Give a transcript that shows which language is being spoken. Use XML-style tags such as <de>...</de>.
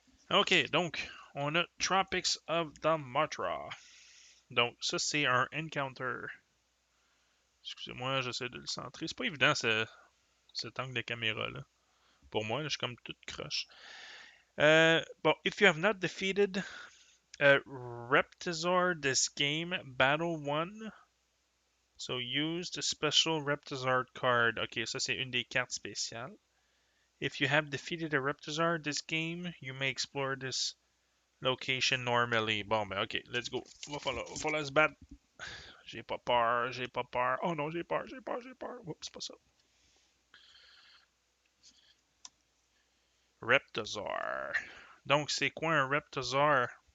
<fr>Ok, donc, on a Tropics of Dalmartra. Donc, ça, c'est un encounter. Excusez-moi, j'essaie de le centrer. C'est pas évident, cet angle de caméra-là. Pour moi, là, je suis comme toute croche.</fr> <en>Bon, if you have not defeated Reptizor this game, battle 1. So use the special Reptizard card.</en> <fr>Ok, ça c'est une des cartes spéciales.</fr> <en>If you have defeated a Reptizard this game, you may explore this location normally.</en> <fr>Bon, ben ok,</fr> <en>let's go.</en> <fr>Va falloir se battre. J'ai pas peur, j'ai pas peur. Oh non, j'ai peur, j'ai peur, j'ai peur. Oups, c'est pas ça. Reptizar. Donc, c'est quoi un Reptizar?</fr>